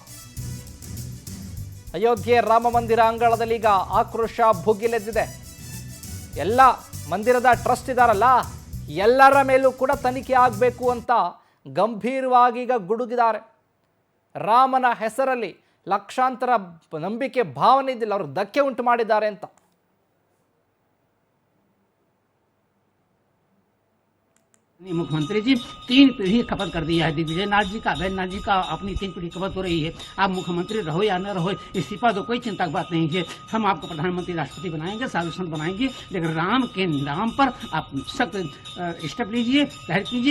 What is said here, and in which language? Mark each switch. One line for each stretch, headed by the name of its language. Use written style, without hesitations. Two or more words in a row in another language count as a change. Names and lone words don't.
Kannada: ಅಯೋಧ್ಯೆ ರಾಮ ಮಂದಿರ ಅಂಗಳದಲ್ಲಿ ಈಗ ಆಕ್ರೋಶ ಭುಗಿಲೆದ್ದಿದೆ. ಎಲ್ಲ ಮಂದಿರದ ಟ್ರಸ್ಟ್ ಇದಾರಲ್ಲ, ಎಲ್ಲರ ಮೇಲೂ ಕೂಡ ತನಿಖೆ ಆಗಬೇಕು ಅಂತ ಗಂಭೀರವಾಗಿ ಈಗ ಗುಡುಗಿದ್ದಾರೆ. ರಾಮನ ಹೆಸರಲ್ಲಿ ಲಕ್ಷಾಂತರ ನಂಬಿಕೆ ಭಾವನೆ ಇದ್ದಿಲ್ಲ, ಅವರು ಧಕ್ಕೆ ಉಂಟು ಮಾಡಿದ್ದಾರೆ ಅಂತ.
Hindi: मुख्यमंत्री जी 3 पीढ़ी खपत कर दिया है। दिग्विजय नाथ जी का, अभयनाथ जी का अपनी 3 पीढ़ी खपत हो रही है। आप मुख्यमंत्री रहो या न रहो, इस्तीफा तो कोई चिंता की बात नहीं है। हम आपको प्रधानमंत्री राष्ट्रपति बनाएंगे, साधु संत बनाएंगे, लेकिन राम के नाम पर आप सख्त स्टेप लीजिए, तहरीर कीजिए।